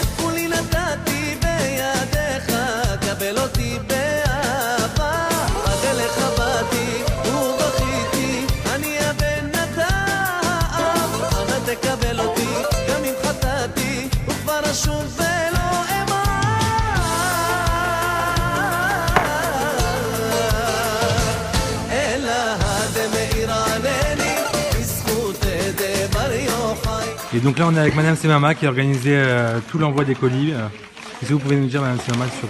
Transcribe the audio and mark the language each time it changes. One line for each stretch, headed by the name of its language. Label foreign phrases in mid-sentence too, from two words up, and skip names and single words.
Hebrew: כולי נתתי בידיך, קבל אותי באהבה, עד אליך באתי ובכיתי, אני הבן אתה האב, אנא תקבל אותי, גם אם חטאתי, וכבר אשוב ולא אמר.
French: Et donc là on est avec Madame Semama qui a organisé tout l'envoi des colis. Qu'est-ce que vous pouvez nous dire Madame Semama sur...